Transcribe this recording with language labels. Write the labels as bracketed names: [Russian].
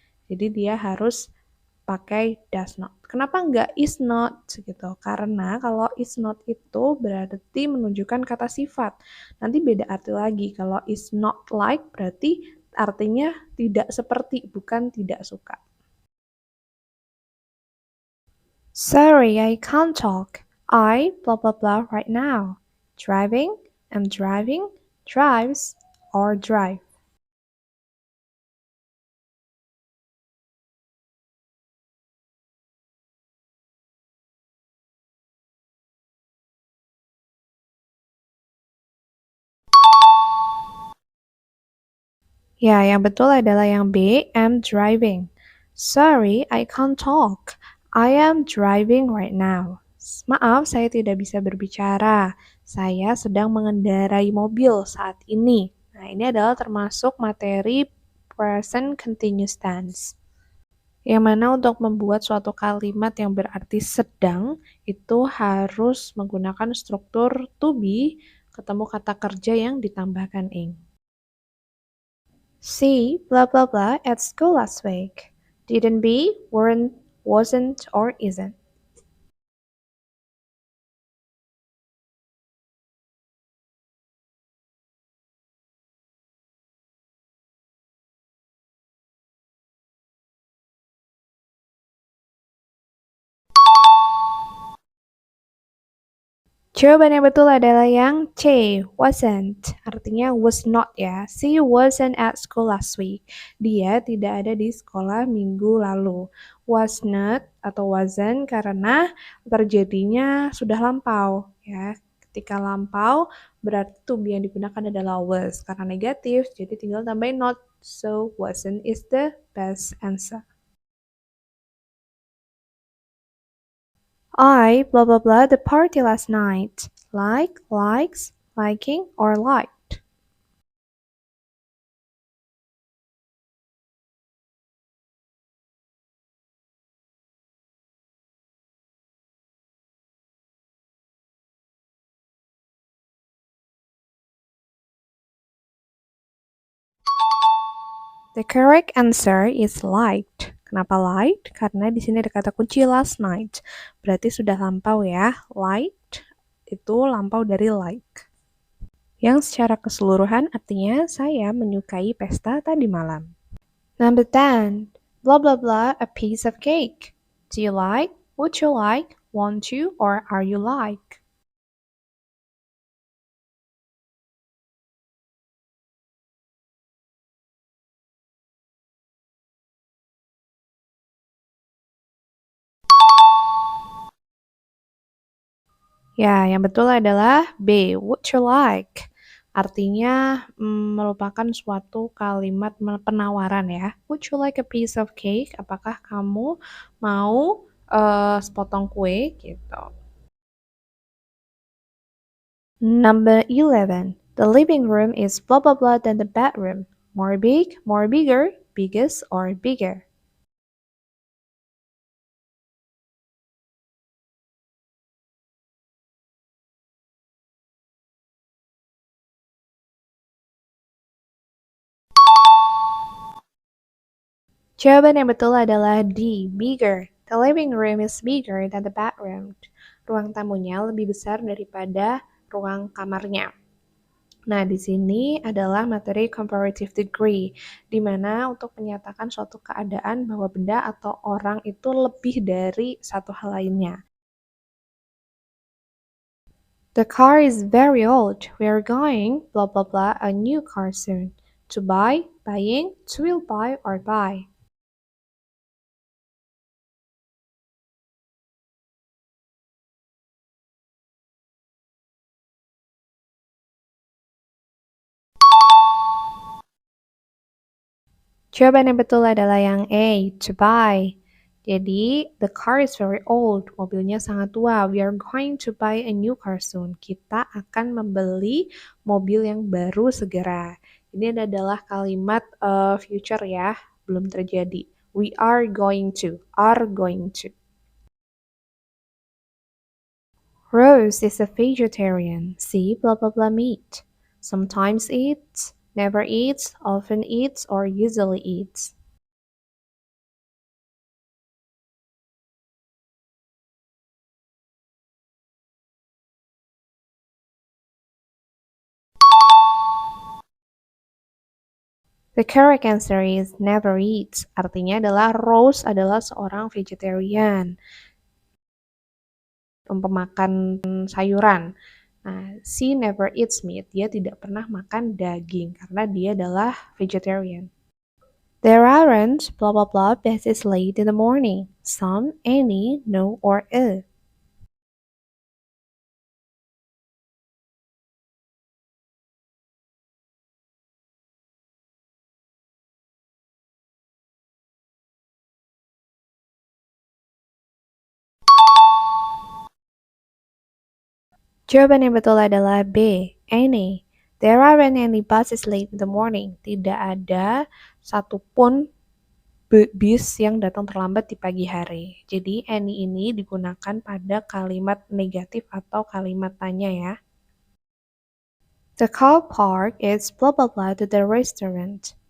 [Indonesian] Jadi dia harus pakai [English] does not. [Indonesian] Kenapa nggak [English] is not [Indonesian] gitu? Karena kalau [English] is not [Indonesian] itu berarti menunjukkan kata sifat. Nanti beda arti lagi. Kalau [English] is not like [Indonesian] berarti artinya tidak seperti, bukan tidak suka. [English] Sorry, I can't talk. I blah blah blah right now. Driving, am driving, drives, or drive. [Indonesian] Ya, yang betul adalah yang B, [English] am driving. Sorry, I can't talk. I am driving right now. [Indonesian] Maaf, saya tidak bisa berbicara. Saya sedang mengendarai mobil saat ini. Nah, ini adalah termasuk materi present continuous tense. Yang mana untuk membuat suatu kalimat yang berarti sedang, itu harus menggunakan struktur to be, ketemu kata kerja yang ditambahkan ing. [English] C, blah blah blah, at school last week. Didn't be, weren't, wasn't, or isn't. [Indonesian] Jawaban yang betul adalah yang C, wasn't. Artinya [English] was not [Indonesian] ya. [English] She wasn't at school last week. [Indonesian] Dia tidak ada di sekolah minggu lalu. [English] Was not [Indonesian] atau wasn't karena terjadinya sudah lampau ya. Ketika lampau berarti to be yang digunakan adalah was. Karena negatif jadi tinggal tambahin not. [English] So wasn't is the best answer. I blah blah blah the party last night. Like, likes, liking, or liked. The correct answer is liked. [Indonesian] Kenapa light? Karena di sini ada kata kunci [English] last night. [Indonesian] Berarti sudah lampau ya. Light itu lampau dari like. Yang secara keseluruhan artinya saya menyukai pesta tadi malam. [English] Number 10. Blah blah blah a piece of cake. Do you like? Would you like? Want you? Or are you like? [Indonesian] Ya, yang betul adalah B. [English] Would you like? [Indonesian] Artinya merupakan suatu kalimat penawaran ya. [English] Would you like a piece of cake? [Indonesian] Apakah kamu mau sepotong kue gitu. [English] Number 11. The living room is blah blah blah than the bedroom. More big, more bigger, biggest or bigger. [Indonesian] Jawaban yang betul adalah D. [English] Bigger. The living room is bigger than the bedroom. [Indonesian] Ruang tamunya lebih besar daripada ruang kamarnya. Nah, di sini adalah materi comparative degree, di mana untuk menyatakan suatu keadaan bahwa benda atau orang itu lebih dari satu hal lainnya. [English] The car is very old. We are going blah blah blah a new car soon. To buy, buying, to will buy or buy. [Indonesian] Jawaban yang betul adalah yang A, to buy. [English] Jadi, the car is very old. [Indonesian] Mobilnya sangat tua. [English] We are going to buy a new car soon. [Indonesian] Kita akan membeli mobil yang baru segera. Ini adalah kalimat future ya, belum terjadi. [English] We are going to, are going to. Rose is a vegetarian. See blah blah blah meat. Sometimes eats, never eats, often eats, or usually eats. The correct answer is never eats. [Indonesian] Artinya adalah Rose adalah seorang vegetarian, pemakan sayuran. Nah, [English] she never eats meat. [Indonesian] Dia tidak pernah makan daging karena dia adalah vegetarian. [English] There aren't blah blah blah buses late in the morning. Some, any, no, or a. [Indonesian] Jawaban yang betul adalah B. [English] Any. There aren't any buses late in the morning. [Indonesian] Tidak ada satupun bis yang datang terlambat di pagi hari. Jadi any ini digunakan pada kalimat negatif atau kalimat tanya ya. [English] The car park is blah blah blah to the restaurant.